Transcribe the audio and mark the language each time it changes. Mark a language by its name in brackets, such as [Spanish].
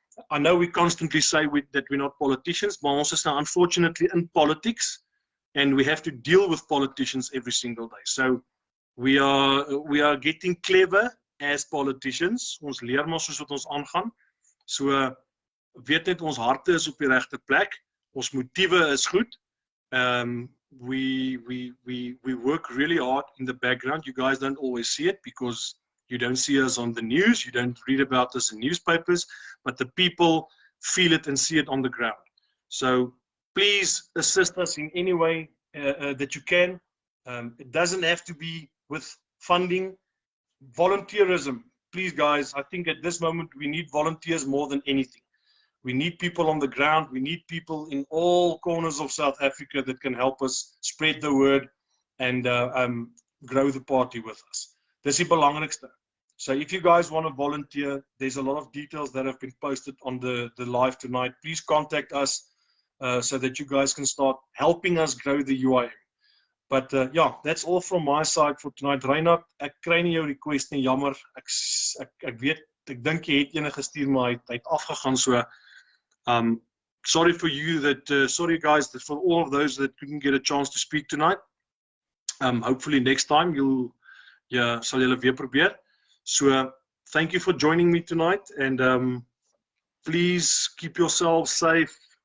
[English] I know we constantly say that we're not politicians, but [Afrikaans] ons is [English] now unfortunately in politics, and we have to deal with politicians every single day. So we are getting clever as politicians. [Afrikaans] Ons leer maar soos wat ons aangaan. So weet net ons harte is op die regte plek. Ons motiewe is goed. [English] We work really hard in the background. You guys don't always see it because you don't see us on the news. You don't read about us in newspapers, but the people feel it and see it on the ground. So please assist us in any way that you can. It doesn't have to be with funding. Volunteerism, please guys, I think at this moment we need volunteers more than anything. We need people on the ground. We need people in all corners of South Africa that can help us spread the word and grow the party with us. [Afrikaans] Dis die belangrikste. [English] So if you guys want to volunteer, there's a lot of details that have been posted on the live tonight. Please contact us so that you guys can start helping us grow the UIM. But yeah, that's all from my side for tonight. [Afrikaans] Reinhard, ek kry nie jou request nie, jammer. Ek weet, ek dink jy het ene gestuur, maar hy het afgegaan so. [English] Sorry for you that, sorry guys, that for all of those that couldn't get a chance to speak tonight. Hopefully next time [Afrikaans] sal julle weer probeer. [English] So thank you for joining me tonight, and please keep yourselves safe.